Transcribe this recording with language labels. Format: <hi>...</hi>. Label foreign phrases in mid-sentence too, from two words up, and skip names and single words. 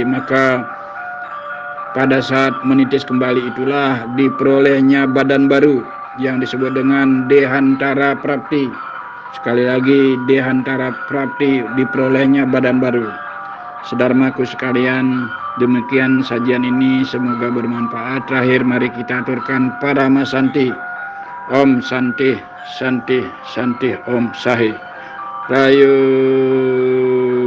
<id>Maka pada saat menitis kembali itulah diperolehnya badan baru yang disebut dengan Dehantara Prapti. Sekali lagi, Dehantara Prapti, diperolehnya badan baru. Sedharmaku sekalian, demikian sajian ini, semoga bermanfaat. Terakhir mari kita aturkan Parama Santi.</id> <sa>Om Santi, Santi, Santi, Om Sahi. Rayu.</sa>